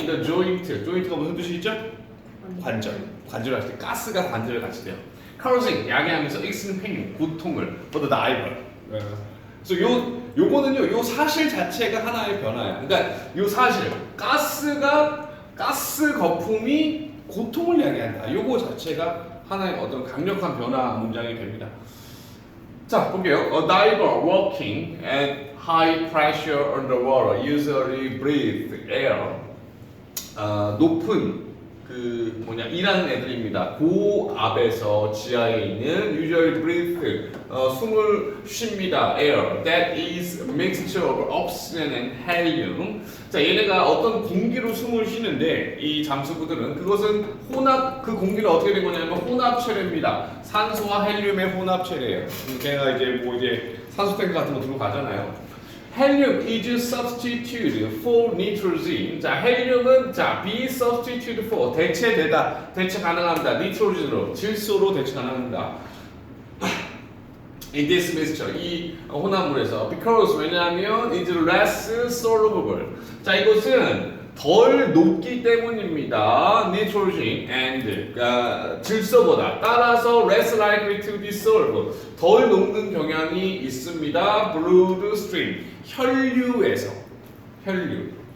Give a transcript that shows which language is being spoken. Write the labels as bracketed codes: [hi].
[en] in the joint [ko] 가 무슨 뜻이죠? 관절할 때 가스가 관절에 갇히대요. [en] causing [ko] 야기하면서 [en] extreme pain [ko] 고통을 [en] for the diver. [ko] 그래서 요거는요, 요 사실 자체가 하나의 변화야. 그러니까 요 사실, 가스 거품이 고통을 야기한다. 요거 자체가 하나의 어떤 강력한 변화 문장이 됩니다. 자, 볼게요. [en] A diver working at high pressure underwater usually breathes air. [ko] 높은 그 뭐냐 일하는 애들입니다. 고압에서 지하에 있는 [en] usually breathe [ko] 숨을 쉽니다. [en] air that is mixture of oxygen and helium. [ko] 자 얘네가 어떤 공기로 숨을 쉬는데 이 잠수부들은 그것은 혼합 그 공기는 어떻게 된 거냐면 혼합체례입니다. 산소와 헬륨의 혼합체례예요. 걔가 이제 산소 탱크 같은 거 들고 가잖아요. 헬륨 [en] is substitute for nitrogen. [ko] 자, 헬륨은 자, [en] be substitute for [ko] 대체 가능합니다. 니트로젠으로 질소로 대체 가능합니다. [en] In this mixture [ko] 이 혼합물에서 [en] because [ko] 왜냐하면 [en] is less soluble. [ko] 자, 이것은 덜 녹기 때문입니다. [en] nitrogen and [ko] 질소보다 따라서 [en] less likely to dissolve [ko] 덜 녹는 경향이 있습니다. bloodstream 혈류에서 혈류.